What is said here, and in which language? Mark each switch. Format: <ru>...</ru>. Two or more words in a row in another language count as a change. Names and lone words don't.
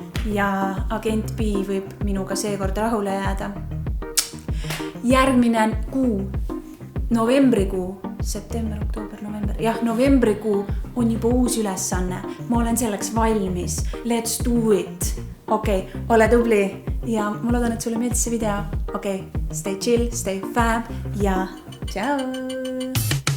<et>ja agent B võib minuga seekord rahule jääda. Järgmine kuu, novembrikuu, september, oktoober, november, novembrikuu on juba uus ülesanne. Ma olen selleks valmis.</et> <en>Let's do it.</en> <et>Okei, ole tubli ja ma loodan, et sulle meeldis see video. Okei,</et> <en>stay chill, stay fab ja ciao!</en>